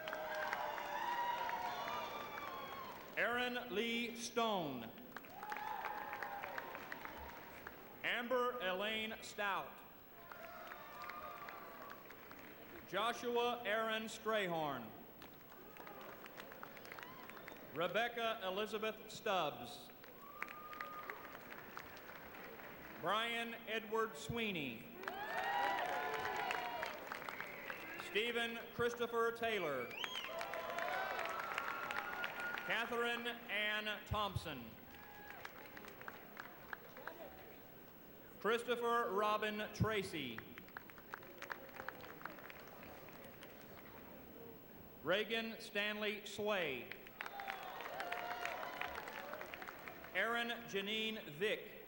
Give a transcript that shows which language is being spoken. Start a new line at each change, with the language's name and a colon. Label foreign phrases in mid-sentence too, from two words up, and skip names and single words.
English: Aaron Lee Stone. Amber Elaine Stout. Joshua Aaron Strayhorn. Rebecca Elizabeth Stubbs. Brian Edward Sweeney. Stephen Christopher Taylor. Catherine Ann Thompson. Christopher Robin Tracy. Reagan Stanley Sway. Erin Janine Vick.